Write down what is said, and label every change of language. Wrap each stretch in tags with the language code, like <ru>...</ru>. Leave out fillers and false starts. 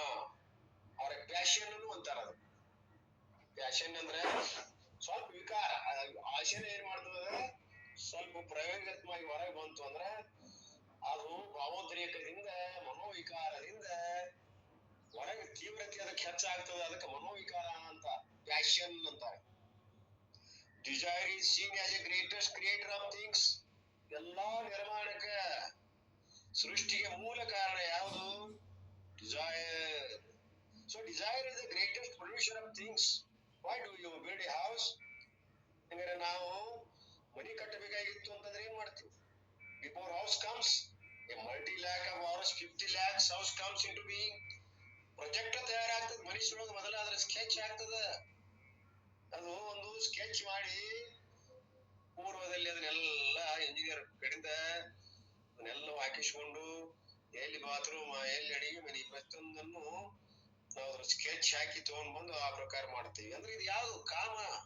<kn>ಅವ್ರ ಪ್ಯಾಷನ್ ಅನ್ನು ಅಂತಾರ. ಅದು ಪ್ಯಾಷನ್ ಅಂದ್ರೆ ಸ್ವಲ್ಪ ವಿಕಾರ. ಆಶೆನ ಏನ್ ಮಾಡ್ತದ, ಸ್ವಲ್ಪ ಪ್ರಯೋಗಾತ್ಮಕವಾಗಿ ಹೊರಗೆ ಬಂತು ಅಂದ್ರ ಅದು ಭಾವೋದ್ರೇಕದಿಂದ, ಮನೋವಿಕಾರದಿಂದ ಹೊರಗೆ ತೀವ್ರತೆ ಅದಕ್ಕೆ ಹೆಚ್ಚಾಗ್ತದೆ. ಅದಕ್ಕೆ ಮನೋವಿಕಾರ ಅಂತ, ಪ್ಯಾಷನ್ ಅಂತಾರೆ.</kn> <en>Desire is seen as a greatest creator of things.</en> <kn>ಎಲ್ಲಾ ನಿರ್ಮಾಣಕ್ಕೆ, ಸೃಷ್ಟಿಗೆ ಮೂಲ ಕಾರಣ ಯಾವುದು?</kn> <en>Desire. So desire is the greatest producer of things. Why do you build a house?</en> <kn>ಅಂದ್ರೆ ನಾವು ಮನೆ ಕಟ್ಟಬೇಕಾಗಿತ್ತು ಅಂತಂದ್ರೆ ಏನ್ ಮಾಡ್ತೀವಿ?</kn> <en>Before house comes, a multi-lakh of hours, 50 lakhs house comes into being.</en> <kn>Project ತಯಾರಾಗ್ತದೆ ಮನುಷ್ಯರೊಳಗೆ. ಮೊದಲ ಅದ್ರ ಸ್ಕೆಚ್ ಆಗ್ತದ. ಅದು ಒಂದು ಸ್ಕೆಚ್ ಮಾಡಿ ಪೂರ್ವದಲ್ಲಿ ಅದನ್ನೆಲ್ಲ ಇಂಜಿನಿಯರ್ ಕಡೆಯಿಂದ ಅದನ್ನೆಲ್ಲ ಹಾಕಿಸ್ಕೊಂಡು ಎಲ್ಲಿ ಬಾತ್ರೂಮ್, ಎಲ್ಲಿ ಅಡಿಗೆ ಮನೆ, ಪ್ರತಿಯೊಂದನ್ನು ನಾವು ಅದ್ರ ಸ್ಕೆಚ್ ಹಾಕಿ ತಗೊಂಡ್ ಬಂದು ಆ ಪ್ರಕಾರ ಮಾಡ್ತೀವಿ. ಅಂದ್ರೆ ಇದು ಯಾವುದು? ಕಾಮ.</kn>